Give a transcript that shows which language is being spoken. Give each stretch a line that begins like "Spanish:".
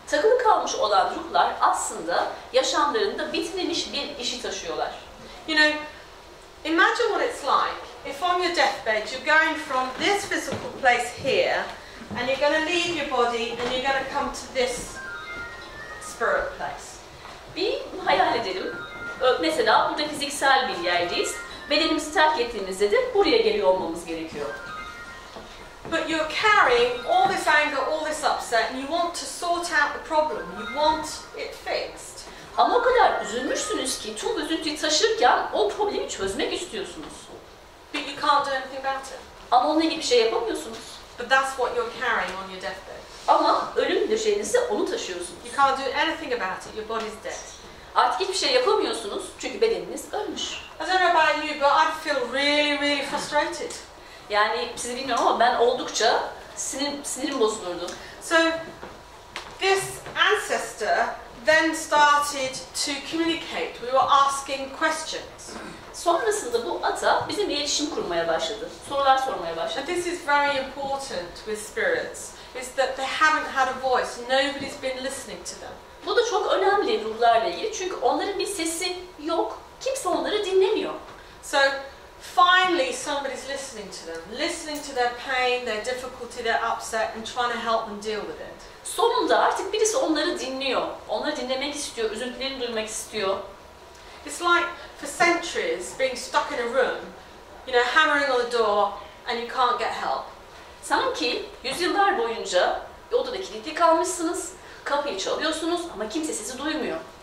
Turkish: Takılı kalmış olan ruhlar aslında yaşamlarında bitmemiş bir işi taşıyorlar.
English: You know, imagine what it's like if on your deathbed you're going from this physical place here and you're going to leave your body and you're going to come to this spirit place.
Turkish: Bir hayal edelim. Mesela burada fiziksel bir yerdeyiz. Bedenimizi terk ettiğimizde de buraya geliyor olmamız gerekiyor.
English: But you're carrying all this anger, all this upset, and you want to sort out the problem. You want it fixed.
Turkish: Ama o kadar üzülmüşsünüz ki tüm üzüntüyü taşırken o problemi çözmek istiyorsunuz.
English: But you can't do anything about it.
Turkish: Ama onunla ilgili bir şey yapamıyorsunuz.
English: But that's what you're carrying on your deathbed.
Turkish: Ama ölüm döşeğinizde onu taşıyorsunuz.
English: You can't do anything about it. Your body's dead.
Turkish: Artık hiçbir şey yapamıyorsunuz çünkü bedeniniz ölmüş.
English: I don't know about you, but I'd feel really, really frustrated.
Turkish: Yani sizi bilmiyorum ama ben oldukça sinirim bozulurdu.
English: So this ancestor then started to communicate. We were asking questions.
Turkish: Sonrasında bu ata bizim iletişim kurmaya başladı. Sorular sormaya başladı.
English: And this is very important with spirits, is that they haven't had a voice. Nobody's been listening to them.
Turkish: Bu da çok önemli ruhlarla ilgili çünkü onların bir sesi yok. Kimse onları dinlemiyor.
English: So finally somebody's listening listening to them, listening to their pain, their difficulty, their upset, and trying to help them deal with it.
Turkish: Sonunda artık birisi onları dinliyor. Onları dinlemek istiyor, üzüntülerini duymak istiyor.
English: It's like for centuries being stuck in a room, you know, hammering on the door and you can't get help.
Turkish: Sanki yüzyıllar boyunca odada kilitli kalmışsınız, kapıyı çalıyorsunuz ama kimse sizi duymuyor.